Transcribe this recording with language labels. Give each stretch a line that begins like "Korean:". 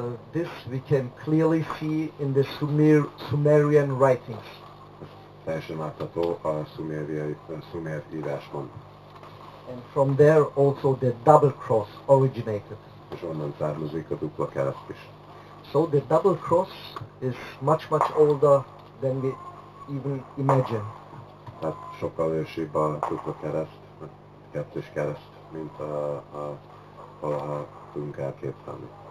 English: This we can clearly see in the Sumerian writings.
Hungarian: Teljesen látható a szumer írásban.
English: And from there also the double cross originated.
Hungarian: És onnan származik a dupla kereszt is.
English: So the double cross is much older than we even imagine.
Hungarian: Tehát sokkal ősibb a dupla kereszt, a kettős kereszt, mint valaha tudunk elképzelni.